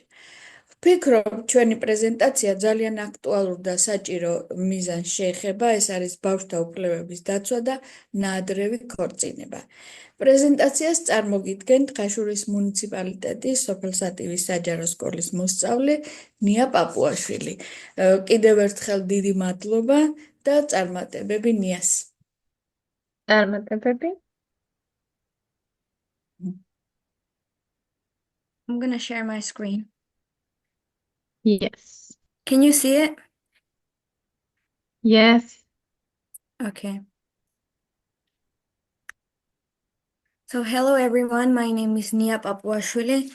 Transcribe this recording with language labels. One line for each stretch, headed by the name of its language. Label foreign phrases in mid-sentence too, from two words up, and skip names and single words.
Georgian: ვფიქრობ, ჩვენი პრეზენტაცია ძალიან აქტუალურ და საჭირო მიზანს შეეხება, ეს არის ბავშვთა უფლებების დაცვა და ნაადრევი ქორწინება. პრეზენტაციას წარმოგიდგენთ ხაშურის მუნიციპალიტეტის სოფელსატივის საჯარო სკოლის მოსწავლე ნია პაპუაშვილი. კიდევ ერთხელ დიდი მადლობა და წარმატებები ნიას. წარმატებები.
English: I'm going to share my screen. Yes. Can you see it? Yes. Okay. So hello everyone, my name is Nia Papuashvili.